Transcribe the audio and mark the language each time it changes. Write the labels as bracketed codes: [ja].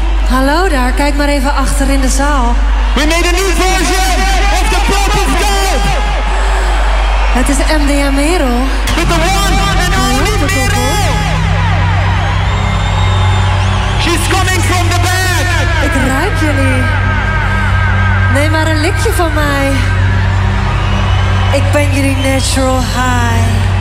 [nl] Hallo daar, kijk maar even achter in de zaal. [en] We made a new version of the Pope of Dope. Het is MDM Merel. With the one and only Merel. She's coming from the back. [nl] Ik ruik jullie. Neem maar een likje van mij. Ik ben jullie [en] natural high.